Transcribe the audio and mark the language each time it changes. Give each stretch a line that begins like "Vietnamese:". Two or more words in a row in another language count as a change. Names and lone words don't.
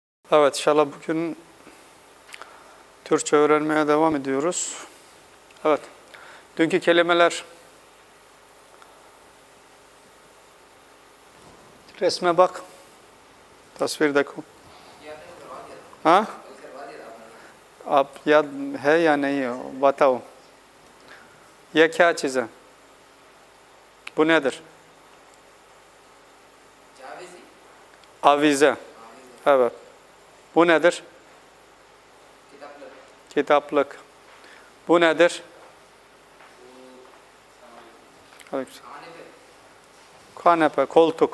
Turkish: Evet, inşallah bugün Türkçe öğrenmeye devam ediyoruz. Evet, dünkü kelimeler, resme bak,
Hindi: तस्वीर देखो. हाँ आप याद है या नहीं हो बताओ. ये क्या चीज़ है?
Turkish: Bu nedir? Avize. Evet. Bu nedir? Kitaplık. Bu nedir? Kanepe, koltuk.